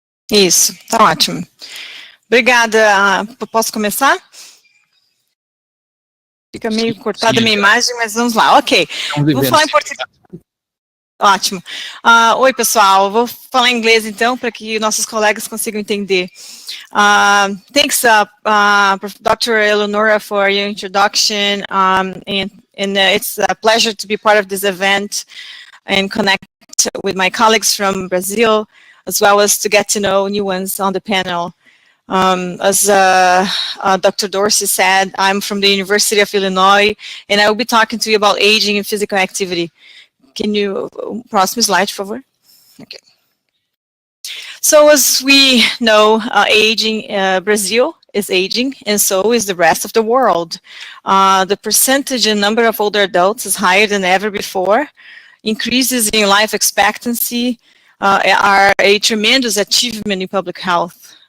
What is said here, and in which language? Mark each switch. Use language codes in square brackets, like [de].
[pt] Isso, tá ótimo. Obrigada. Posso começar? Fica meio cortada a minha imagem, mas vamos lá. Ok, vou falar em português. Ótimo. Oi, pessoal. Vou falar em inglês, então, para que nossos colegas consigam entender. [en] Thanks, Dr. Eleonora, for your introduction, and it's a pleasure to be part of this event and connect with my colleagues from Brazil, as well as to get to know new ones on the panel. As Dr. Dorsey said, I'm from the University of Illinois, and I will be talking to you about aging and physical activity. Can you, [pt] próximo slide, por favor? [en] Okay. So as we know, Brazil is aging, and so is the rest of the world. The percentage and number of older adults is higher than ever before. Increases in life expectancy are a tremendous achievement in public health.